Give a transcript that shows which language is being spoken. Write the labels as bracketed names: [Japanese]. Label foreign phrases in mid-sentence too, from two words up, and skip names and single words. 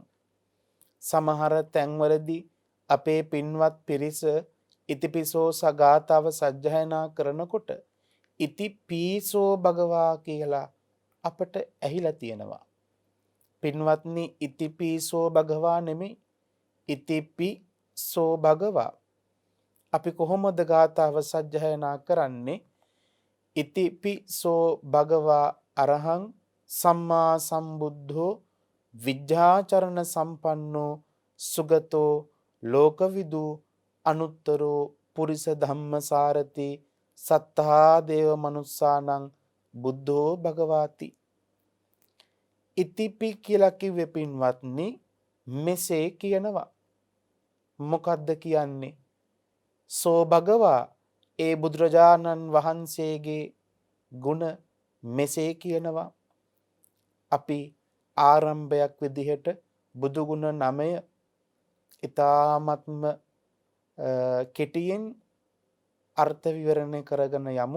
[Sinhala] සමහර තැන්වලදී අපේ පින්වත් පිරිස ඉතිපිසෝ සගාතාව සජ්ජායනා කරනකොට [Pali] ඉතිපීසෝ භගවා [Sinhala] කියලා අපට ඇහිලා තියෙනවා. පින්වත්නි [Pali] ඉතිපීසෝ භගවා [Sinhala] නෙමෙයි, [Pali] ඉතිපිසෝ භගවා. [Sinhala] අපි කොහොමද ගාථාව සජ්ජායනා කරන්නේ? [Pali] ඉතිපිසෝ භගවා අරහං සම්මා සම්බුද්ධෝ විද්‍යාචරණ සම්පන්නෝ සුගතෝ ලෝකවිදු අනුත්තරෝ පුරිස ධම්මසාරති සත්තා දේව මනුස්සානං බුද්ධෝ භගවාති. [Sinhala] ඉතිපි කියලා කිව්වේ පින්වත්නි මෙසේ කියනවා. මොකද්ද කියන්නේ? [Pali] සෝ භගවා, [Sinhala] ඒ බුදුරජාණන් වහන්සේගේ ගුණ මෙසේ කියනවා. අපි ආරම්භයක් විදිහට බුදුගුණ 9 ඊ타ත්ම කෙටියෙන් අර්ථ විවරණය කරගෙන යමු.